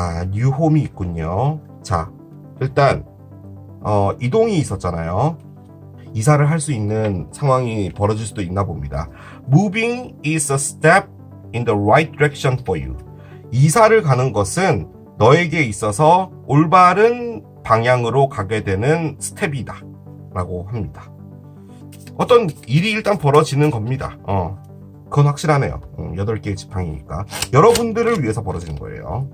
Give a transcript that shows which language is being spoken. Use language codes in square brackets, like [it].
[ko] 뉴홈이 있군요. 자, 일단 이동이 있었잖아요. 이사를 할 수 있는 상황이 벌어질 수도 있나 봅니다. [en] Moving is a step in the right direction for you. [ko] 이사를 가는 것은 너에게 있어서 올바른 방향으로 가게 되는 스텝이다 라고 합니다. 어떤 일이 일단 벌어지는 겁니다. 그건 확실하네요. 8개의 지팡이니까 여러분들을 위해서 벌어지는 거예요.